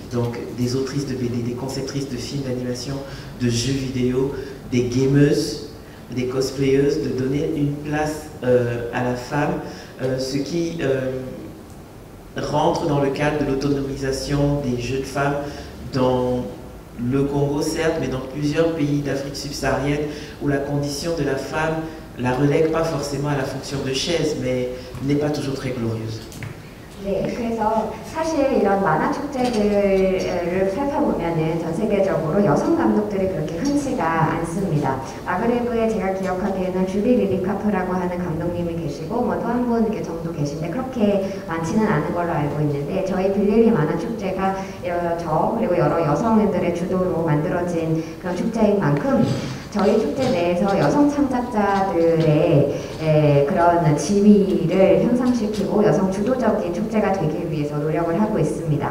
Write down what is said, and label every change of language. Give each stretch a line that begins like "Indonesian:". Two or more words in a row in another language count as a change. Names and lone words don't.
French: Donc des autrices de BD, des conceptrices de films d'animation, de jeux vidéo, des gameuses, des cosplayeuses, de donner une place à la femme, ce qui rentre dans le cadre de l'autonomisation des jeunes femmes dans le Congo certes, mais dans plusieurs pays d'Afrique subsaharienne où la condition de la femme la relègue pas forcément à la fonction de chaise, mais n'est pas toujours très glorieuse.
Korean: 네, 그래서 사실 이런 만화 축제들을 살펴보면은 전 세계적으로 여성 감독들이 그렇게 흔치가 않습니다. 마그레브에 제가 기억하기에는 주비 리리카프라고 하는 감독님이 계시고 뭐 또 한 분 정도 계신데 그렇게 많지는 않은 걸로 알고 있는데 저희 빌리리 만화 축제가 저 그리고 여러 여성들의 주도로 만들어진 그런 축제인 만큼 저희 축제 내에서 여성 창작자들의 그런 지위를 향상시키고 여성 주도적인 축제가 되기 위해서 노력을 하고 있습니다.